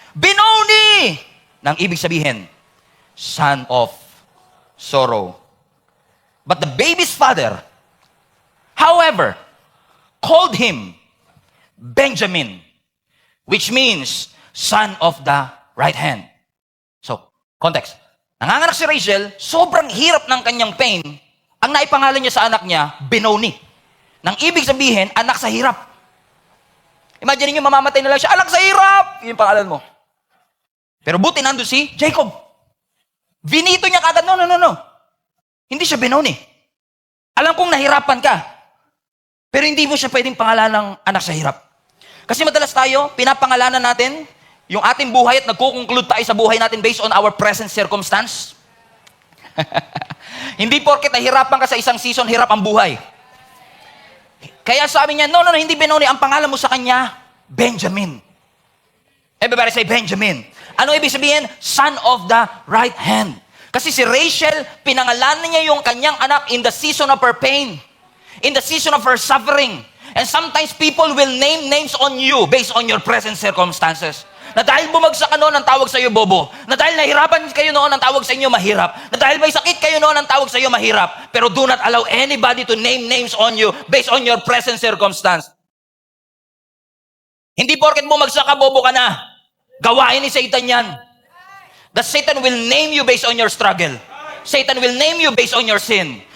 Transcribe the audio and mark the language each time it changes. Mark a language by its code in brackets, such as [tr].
[tl] Benoni! Nang ibig sabihin, [en] son of sorrow. But the baby's father, however, called him Benjamin, which means son of the right hand. So, context. [tl] Nanganganak si Rachel, sobrang hirap ng kanyang pain, ang naipangalan niya sa anak niya, Benoni. Nang ibig sabihin, anak sa hirap. Imagine niyo, mamamatay na lang siya, anak sa hirap! Yung pangalan mo. Pero buti nandun si Jacob. Vinito niya kagad, no. Hindi siya Benoni. Alam kong nahirapan ka, pero hindi mo siya pwedeng pangalan ng anak sa hirap. Kasi madalas tayo, pinapangalanan natin yung ating buhay at nagkukonclude tayo sa buhay natin [en] based on our present circumstance. [tl] Hindi porket nahirapan ka sa isang season, hirap ang buhay. Kaya sabi niya, no, hindi Benoni, ang pangalan mo sa kanya, Benjamin. [en] Everybody say Benjamin. [tl] Ano ibig sabihin? [en] Son of the right hand. [tl] Kasi si Rachel, pinangalanan niya yung kanyang anak [en] in the season of her pain, in the season of her suffering. And sometimes people will name names on you based on your present circumstances. [tl] Na dahil bumagsak ka noon, ang tawag sa iyo bobo. Na dahil nahirapan kayo noon, ang tawag sa inyo mahirap. Na dahil may sakit kayo noon, ang tawag sa iyo mahirap. [en] Pero do not allow anybody to name names on you based on your present circumstance. [tl] Hindi porket bumagsak ka, bobo ka na. Gawain ni Satan yan. [en] That Satan will name you based on your struggle. Satan will name you based on your sin.